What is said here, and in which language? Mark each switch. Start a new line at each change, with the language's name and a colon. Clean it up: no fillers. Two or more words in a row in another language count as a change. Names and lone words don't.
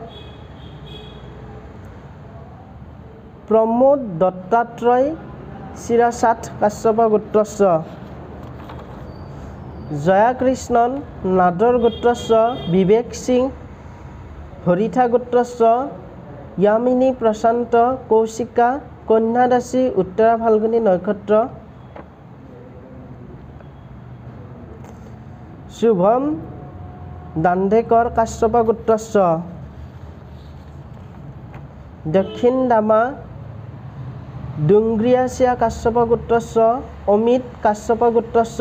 Sanskrit: প্ৰমোদ দত্তাত্ৰয় শিৰসাট কাশ্যপ গোত্ৰস্য জয়াকৃষ্ণন নাদৰ গোত্ৰস্য বিবেক সিং হৰিথা গোত্ৰস্য यामिनी प्रशांत कौशिका कन्या राशि उत्तरा फाल्गुनी नक्षत्र शुभम दांडेकर काश्यप गोत्रस्य दक्षिण दामा डुंग्रियासिया काश्यप गोत्रस्य अमित काश्यप गोत्रस्य